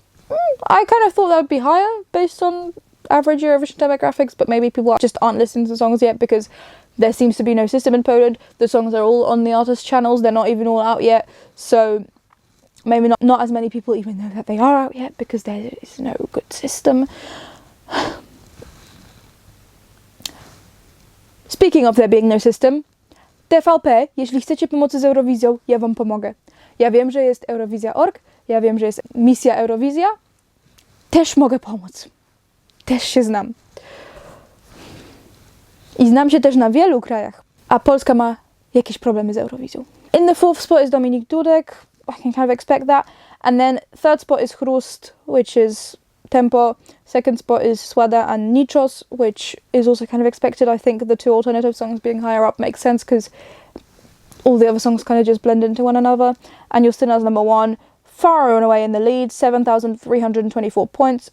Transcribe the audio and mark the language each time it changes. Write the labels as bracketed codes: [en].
[en] I kind of thought that would be higher based on average Eurovision demographics, but maybe people just aren't listening to the songs yet because there seems to be no system in Poland. The songs are all on the artist channels, they're not even all out yet, so maybe not as many people even know that they are out yet because there is no good system. Speaking of there being no system, TVP, [pl] jeśli chcecie pomocy z Eurowizją, ja wam pomogę. Ja wiem, że jest Eurowizja.org, ja wiem, że jest misja Eurowizja. Też mogę pomóc. Też się znam. I znam się też na wielu krajach. A Polska ma jakieś problemy z Eurowizją. [en] In the 4th spot is Dominik Dudek. I can kind of expect that. And then 3rd spot is Hrust, which is Tempo. 2nd spot is Swada and Nichos, which is also kind of expected. I think the two alternative songs being higher up makes sense because all the other songs kind of just blend into one another. And Justyna's number 1, far and away in the lead, 7,324 points.